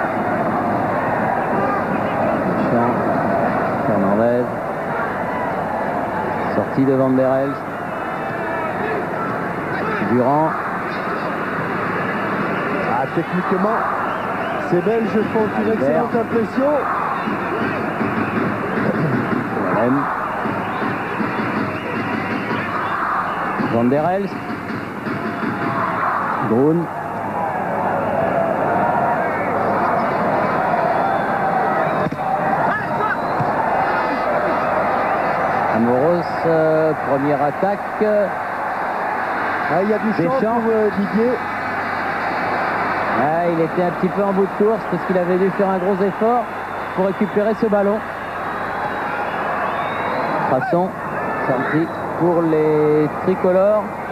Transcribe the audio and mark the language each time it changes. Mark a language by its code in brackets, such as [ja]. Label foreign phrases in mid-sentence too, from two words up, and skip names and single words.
[fr] Fernandez. Sortie de Van der Elst. Durand. Ah, techniquement, ces Belges font une excellente impression. Van der Elst. Grun. Amoros, première attaque. Ah, il y a du champ pour Didier. Ah, il était un petit peu en bout de course parce qu'il avait dû faire un gros effort pour récupérer ce ballon. Crasson, sorti pour les tricolores.